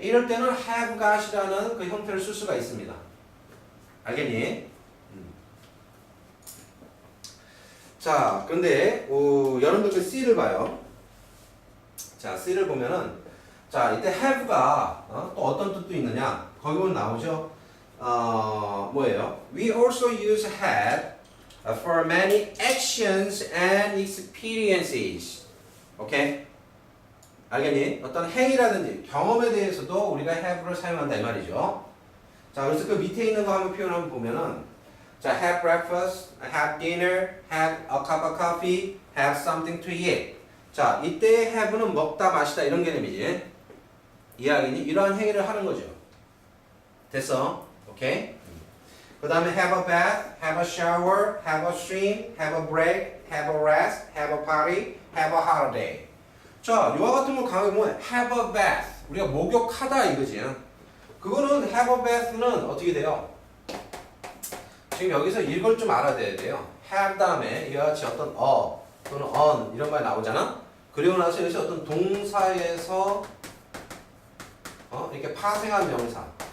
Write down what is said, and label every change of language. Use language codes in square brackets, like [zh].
[ko] 이럴 때는 have got이라는 그 형태를 쓸 수가 있습니다. 알겠니? 자, 근데 여러분들 그 C를 봐요. 자, C를 보면은 자, 이때 have가 또 어떤 뜻도 있느냐? 거기 보면 나오죠. 뭐예요? [en] We also use have for many actions and experiences. [ko] 오케이? 알겠니? 어떤 행위라든지 경험에 대해서도 우리가 have를 사용한다 이 말이죠. 자, 그래서 그 밑에 있는 거 한번 표현 한번 보면은 자, [en] have breakfast, have dinner, have a cup of coffee, have something to eat. [ko] 자, 이때 have는 먹다 마시다 이런 개념이지. 이해하겠니? 이러한 행위를 하는 거죠. 됐어? 오케이? 그 다음에 [en] have a bath, have a shower, have a swim, have a break, have a rest, have a party, have a holiday. [ko] 자, 이와 같은 걸 강하게 보면 [en] have a bath. [ko] 우리가 목욕하다 이거지. 그거는 have a bath는 어떻게 돼요? 지금 여기서 이걸 좀 알아야 돼요. have 다음에 이와 같이 어떤 또는 on 이런 말 나오잖아? 그리고 나서 여기서 어떤 동사에서 이렇게 파생한 명사.